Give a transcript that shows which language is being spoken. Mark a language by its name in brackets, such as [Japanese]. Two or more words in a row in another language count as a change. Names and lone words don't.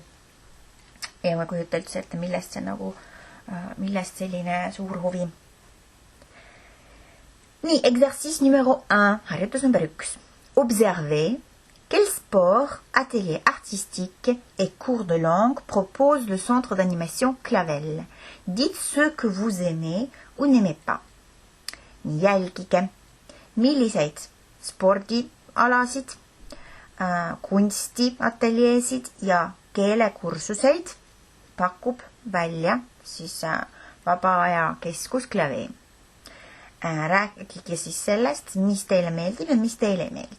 [Estonian] Ja ma kujuta üldse ette, millest selline suur huvi. Nii, [French] exercice numéro 1, [Estonian] harjutus number 1. [French] Observez quel sport, atelier artistique et cours de langue propose le centre d'animation Clavel. Dites ce que vous aimez ou n'aimez pas. [Estonian] Jälgige, milliseid spordialasid, kunstiateljeesid ja keelekursuseid pakub välja siis vaba aja keskus Clavel. Rääkige siis sellest, mis teile meeldib ja mis teile ei meeldi.